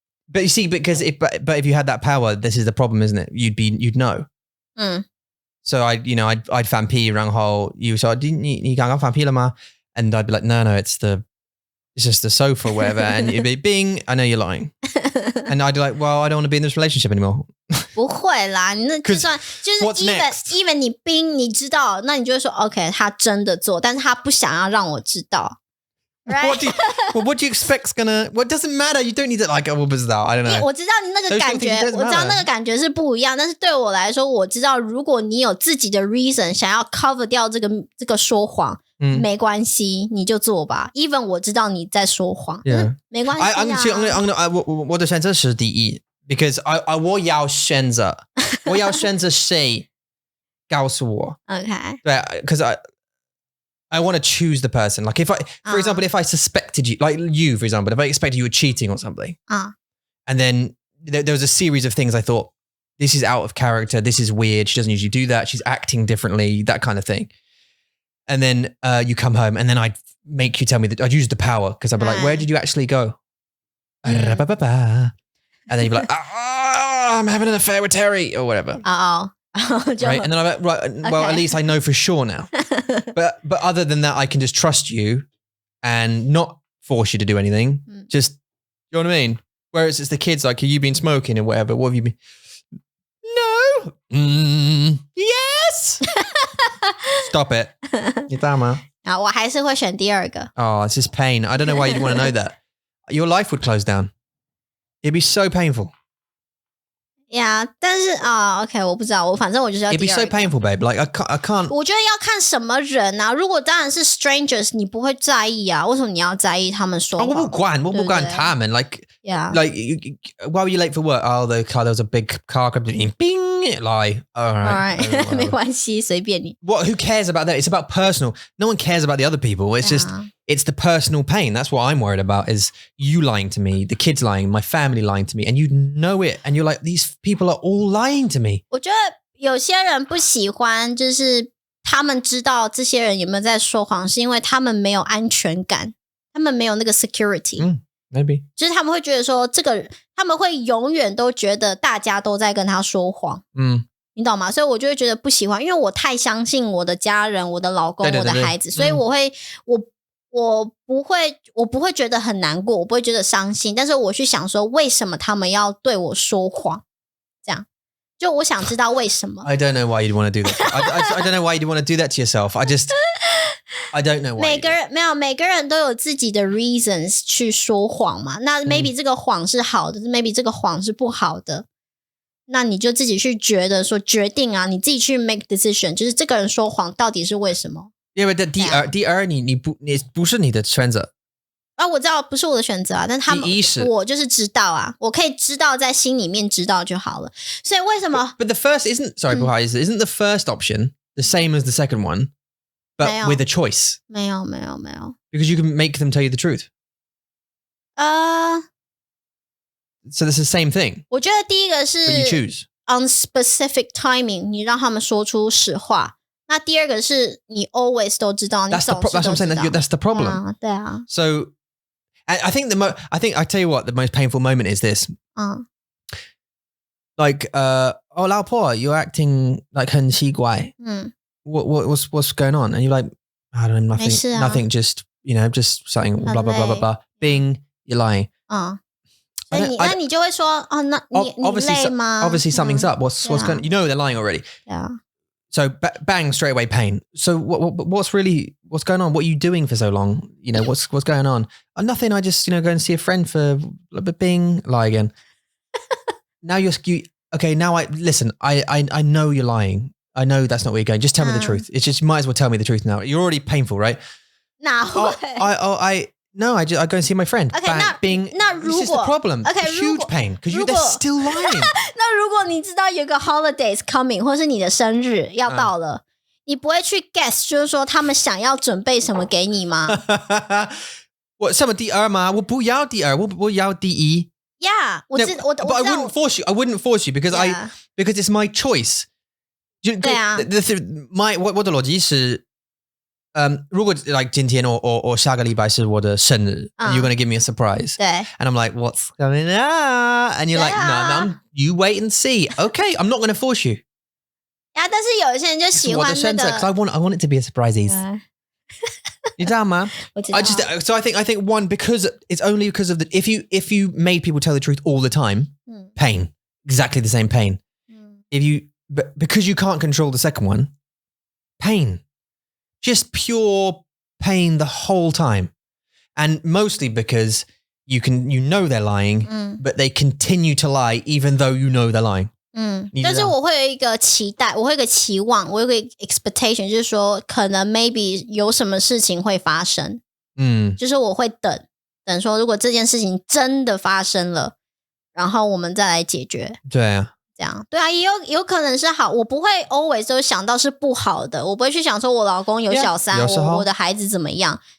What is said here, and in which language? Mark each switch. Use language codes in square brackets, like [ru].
[en] But you see, because but if you had that power, this is the problem, isn't it? You'd know. So I'd [zh] 放屁，然后 [en] you said [zh] 你刚刚放屁了吗？ [en] And I'd be like, no, it's just the sofa or whatever. And you'd be, bing, I know you're lying. And I'd be like, well, I don't want to be in this relationship anymore. [zh] 不会啦，你那就算就是 even 你冰你知道，那你就会说 OK， 他真的做，但是他不想要让我知道。 [en] Right? What do you expect's gonna? What doesn't matter? You don't need to like. [zh] 我不知道 [en] I don't know. [zh] 我知道你那个感觉，我知道那个感觉是不一样，但是对我来说，我知道如果你有自己的 reason 想要 cover 掉这个说谎，没关系，你就做吧。 Even 我知道你在说谎，没关系啊。我的选择是第一 ，because 我要选择谁告诉我 [en] ，OK，对 ，because I want to choose the person. Like for example, if I suspected you, like you, for example, if I expected you were cheating or something, and then there was a series of things I thought, this is out of character, this is weird, she doesn't usually do that, she's acting differently, that kind of thing. And then you come home and then I'd make you tell me that I'd use the power because I'd be like, where did you actually go? And then you'd be like, I'm having an affair with Terry or whatever. Right, and then I'm like, right, well, at least I know for sure now. But other than that, I can just trust you and not force you to do anything. Just, you know what I mean? Whereas it's the kids like, have you been smoking or whatever? What have you been? No. Yes. Stop it. [zh] 你知道吗？我还是会选第二个。 [en] Oh, it's just pain. I don't know why you'd want to know that. Your life would close down. It'd be so painful. [zh] Yeah, 但是OK， 我不知道，反正我就是要第二个。 [en] It'd be so painful, babe. Like I can't. [zh] 我觉得要看什么人啊。如果当然是 strangers， 你不会在意啊。为什么你要在意他们说谎？我不管他们。 [en] Like why were you late for work? Oh, there was a big car coming. Bing. Lie. All right. [zh] 没关系，随便你。 [en] Who cares about that? It's about personal. No one cares about the other people. It's just it's the personal pain. That's what I'm worried about is you lying to me, the kids lying, my family lying to me, and you know it. And you're like, these people are all lying to me. [zh] 我觉得有些人不喜欢，就是他们知道这些人有没有在说谎，是因为他们没有安全感，他们没有那个 security。Maybe 就是他们会觉得说他们会永远都觉得大家都在跟他说谎。你懂吗？所以我就会觉得不喜欢，因为我太相信我的家人、我的老公、我的孩子，所以我不会觉得很难过，我不会觉得伤心，但是我去想说为什么他们要对我说谎，这样就我想知道为什么。 [en] I don't know why you'd want to do that. I don't know why you'd want to do that to yourself. I don't know why. [zh] 每个人都有自己的 reasons 去说谎嘛。那 maybe 这个谎是好的，maybe 这个谎是不好的。那你就自己去决定啊，你自己去 [en] make decision， [zh] 就是这个人说谎到底是为什么？因为第二你不是你的选择啊，我知道不是我的选择啊，但他们我就是知道啊，我可以知道在心里面知道就好了。所以为什么 [en] ？But the first [zh] 不好意思 [en] isn't the first option the same as the second one, but with a choice? [zh] 没有。 [en] Because you can make them tell you the truth. So this is the same thing. [zh] 我觉得第一个是 [en] But you choose. on specific timing， [zh] 你让他们说出实话。那第二个是你 always 都知道，你总是都知道。 [en] That's what I'm saying. That's the problem. [zh] 对啊。 [en] So, I think I tell you what, the most painful moment is this. Like, oh, 老婆, you're acting like [zh] 很奇怪. [en] What's going on? And you're like, I don't know, nothing. Just just saying blah blah blah blah blah. Bing, you're lying. [zh] 那你就会说那你累吗 [en] Obviously something's up. What's going on? You know they're lying already. Yeah. So bang, straight away pain. So what's going on? What are you doing for so long? What's going on? Nothing. I just go and see a friend for bing, lie again. Now okay. Now listen. I know you're lying. I know that's not where you're going. Just tell me the truth. It's just you might as well tell me the truth now. You're already painful, right? No, I go and see my friend. Okay, bing. This is the problem. Okay, huge pain because they're still lying. [zh] 那如果你知道有个 [en] holidays coming， [zh] 或是你的生日要到了，你不会去 guess， 就是说他们想要准备什么给你吗？我什么第二吗？我不要第二，我要第一。 [en] Yeah, But I wouldn't force you. I wouldn't force you because because it's my choice. [zh] 对啊。我的逻辑是。 [en] 如果 like 今天or [zh] 下个礼拜是我的生日 [en] and you're going to give me a surprise. [zh] 对。 [en] And I'm like, what's going on? And you're like, no, you wait and see. Okay, I'm not going to force you. [zh] 但是有些人就喜欢那个 [en] because I want it to be a surprise. [zh] 你知道吗？我知道。 [en] So I think one, because it's only because of if you made people tell the truth all the time, pain, exactly the same pain. Because you can't control the second one, pain. Just pure pain the whole time. And mostly because you know they're lying, but they continue to lie even though you know they're lying. [zh] 但是我会有一个期待，我会有一个期望，我有一个 expectation， 就是说可能 maybe 有什么事情会发生。就是我会等说如果这件事情真的发生了，然后我们再来解决。对啊。这样对啊，也有可能是好，我不会 always 都想到是不好的，我不会去想说我老公有小三，我的孩子怎么样。